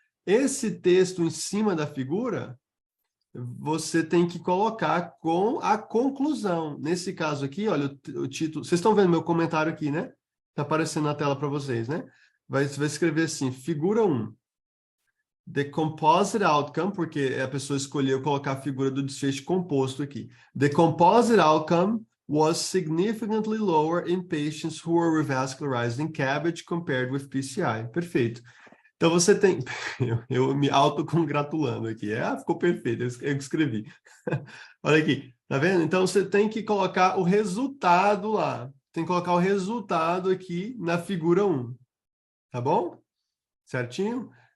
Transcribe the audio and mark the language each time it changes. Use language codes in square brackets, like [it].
[pt] Esse texto em cima da figura, você tem que colocar com a conclusão. Nesse caso aqui, olha, o título... Vocês estão vendo meu comentário aqui, né? Está aparecendo na tela para vocês, né? Vai escrever assim, figura 1. [en] The composite outcome, [pt] porque a pessoa escolheu colocar a figura do desfecho composto aqui. [en] The composite outcome was significantly lower in patients who were revascularized in CABG compared with PCI. [pt] Perfeito. Então você tem... Eu me autocongratulando aqui. Ficou perfeito, eu escrevi. Olha aqui, tá vendo? Então você tem que colocar o resultado lá. Tem que colocar o resultado aqui na figura 1. Tá bom? Certinho?